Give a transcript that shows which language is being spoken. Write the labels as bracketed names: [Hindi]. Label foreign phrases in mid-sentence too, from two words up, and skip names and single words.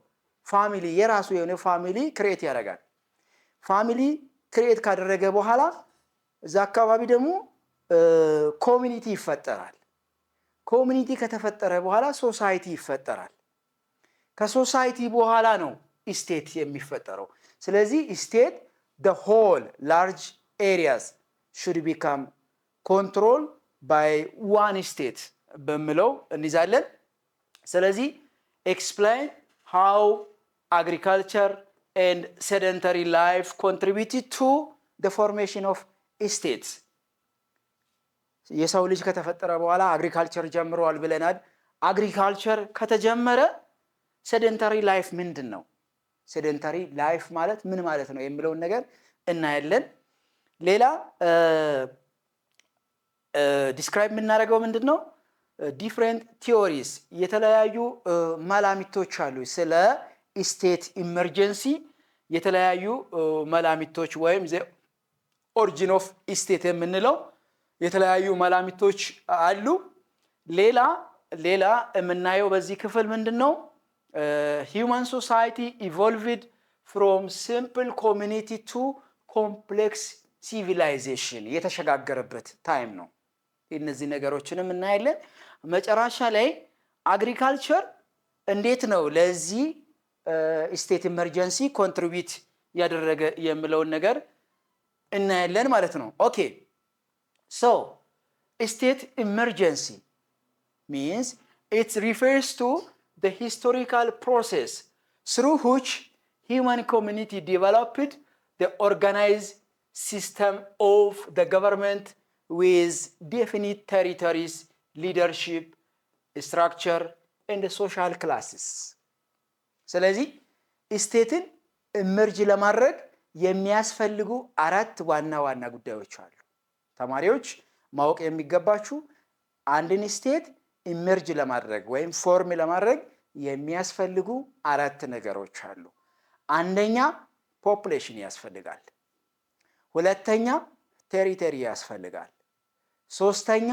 [Amharic] ፋሚሊ፣ የራሱ የሆነ [English] family create [Amharic] ያደርጋል። [English] family create [Amharic] ካደረገ በኋላ እዛ አካባቢ ደግሞ ኮሚኒቲ ይፈጠራል። ኮሚኒቲ ከተፈጠረ በኋላ ሶሳይቲ ይፈጠራል። ከሶሳይቲ በኋላ ነው ስቴት የሚፈጠረው። ስለዚህ ስቴት [English] the whole large areas should become controlled by one state [Amharic] በሚለው እንይዛለን። ስለዚህ [English] explain how agriculture and sedentary life contributed to the formation of states. [Amharic] የሰው ልጅ ከተፈጠረ በኋላ አግሪካልቸር ጀምሯል ብለናል። አግሪካልቸር ከተጀመረ [English] sedentary life [Amharic] ምንድነው? [English] sedentary life [Amharic] ማለት ምን ማለት ነው የሚለውን ነገር እናያለን። ሌላ ዲስክራይብ የምናደርገው ምንድነው? [English] different theories፣ [Amharic] የተለያዩ መላምቶች አሉ ስለ [English] state emergency። [Amharic] የተለያዩ መላምቶች ወይም [English] the origin of state [Amharic] የምንለው የተለያዩ መላምቶች አሉ። ሌላ የምናየው በዚህ ክፍል ምንድነው? [English] human society evolved from simple community to complex civilization [Amharic] የተሸጋገረበት ታይም ነው። እነዚህ ነገሮችንም እናያለን። መጨረሻ ላይ አግሪካልቸር እንዴት ነው ለዚህ [English] state emergency contribute [Amharic] ያደረገ የሚለውን ነገር እናያለን ማለት ነው። [English] ኦኬ So, state emergency means it refers to the historical process through which human community developed the organized system of the government with definite territories, leadership, structure, and social classes. [Amharic] ስለዚህ [English] state emerge [Amharic] ለማድረግ የሚያስፈልጉ አራት ዋና ጉዳዮች አሉ። ተማሪዎች ማወቅ የሚገባችሁ አንድን [English] state emerge [Amharic] ለማድረግ ወይም ፎርም ለማድረግ የሚያስፈልጉ አራት ነገሮች አሉ። አንደኛ ፖፑሌሽን ያስፈልጋል። ሁለተኛ ቴሪቶሪ ያስፈልጋል። ሶስተኛ